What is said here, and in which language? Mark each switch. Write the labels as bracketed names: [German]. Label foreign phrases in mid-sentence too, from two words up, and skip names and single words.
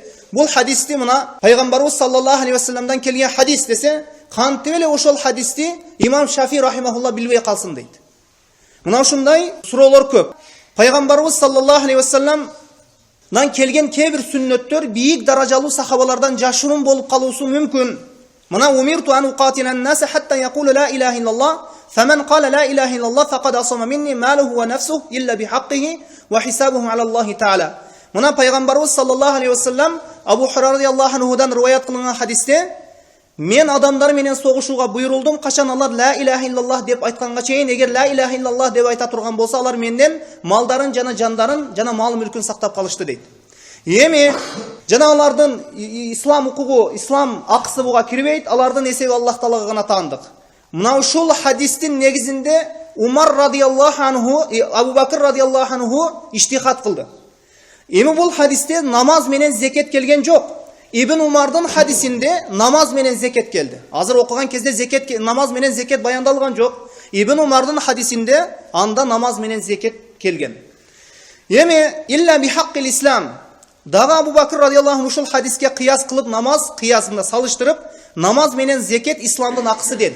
[Kyrgyz] Бул хадисти мына пайгамбарыбыз [Arabic] صلى الله عليه وسلمдан [Kyrgyz] келген хадис десе, кантип эле ошол хадисти имам Шафи рахимахулла билбей калсын дейт. Мына ушундай суроолор көп. Пайгамбарыбыз [Arabic] صلى الله عليه وسلمдан [Kyrgyz] келген кээ бир сүннөттөр бийик даражалуу сахабалардан жашырын болуп калуусу мүмкүн. [Arabic] Мына أمرت أن أقاتل الناس حتى يقولوا لا إله إلا الله فمن قال لا إله إلا الله فقد عصم مني ماله ونفسه إلا بحقه وحسابه على الله تعالى. [Kyrgyz] Мына пайгамбарыбыз [Arabic] صلى الله عليه وسلم [Kyrgyz] Абу Хурайра [Arabic] رضي الله عنهдан [Kyrgyz] риваят кылган хадисте, мен адамдар менен согушууга буйрулдум, качан алар [Arabic] لا إله إلا الله [Kyrgyz] деп айтканга чейин, эгер [Arabic] لا إله إلا الله [Kyrgyz] деп айта турган болсо, алар менден малдарын жана жандарын жана мал мүлкүн сактап калышты дейт. Эми жана алардын ислам укугу, ислам акысы буга кирбейт, алардын эсеби Аллах Таалага гана таандык. Мына ушул хадистин негизинде Умар [Arabic] رضي الله عنه, [Kyrgyz] Абу Бакыр [Arabic] رضي الله عنه [Kyrgyz] иштихат кылды. Эми бул хадисте намаз менен зекет келген жок. Ибн Умардын хадисинде намаз менен зекет келди. Азыр окуган кезде зекет, намаз менен зекет баяндалган жок. Ибн Умардын хадисинде анда намаз менен зекет келген. Эми [Arabic] إلا بحق الإسلام. [Kyrgyz] Дагы Абу Бакыр [Arabic] رضي الله عنه [Kyrgyz] ушул хадиске кыяс кылып, намаз кыясында салыштырып, намаз менен зекет исламдын акысы деди.